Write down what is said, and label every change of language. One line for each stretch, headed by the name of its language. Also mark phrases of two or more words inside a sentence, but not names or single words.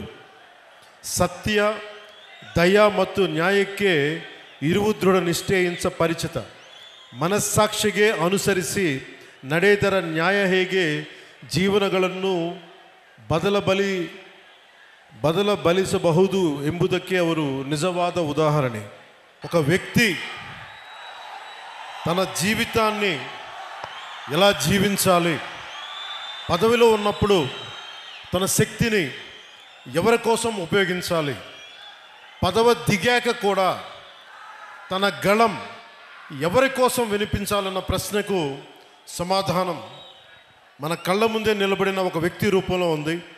Kannada: ಸತ್ಯ, ದಯ ಮತ್ತು ನ್ಯಾಯಕ್ಕೆ ಇರುವ ದೃಢ ನಿಷ್ಠೆಯಿಂದ ಪರಿಚಿತ. ಮನಸ್ಸಾಕ್ಷಿಗೆ ಅನುಸರಿಸಿ ನಡೆದರ ನ್ಯಾಯ ಹೇಗೆ ಜೀವನಗಳನ್ನು ಬದಲಬಲಿಸಬಹುದು ಎಂಬುದಕ್ಕೆ ಅವರು ನಿಜವಾದ ಉದಾಹರಣೆ.
Telugu: ఒక వ్యక్తి తన జీవితాన్ని ఎలా జీవించాలి, పదవిలో ఉన్నప్పుడు తన శక్తిని ఎవరి కోసం ఉపయోగించాలి, పదవి దిగాక కూడా తన గళం ఎవరి కోసం వినిపించాలన్న ప్రశ్నకు సమాధానం మన కళ్ళ ముందే నిలబడిన ఒక వ్యక్తి రూపంలో ఉంది.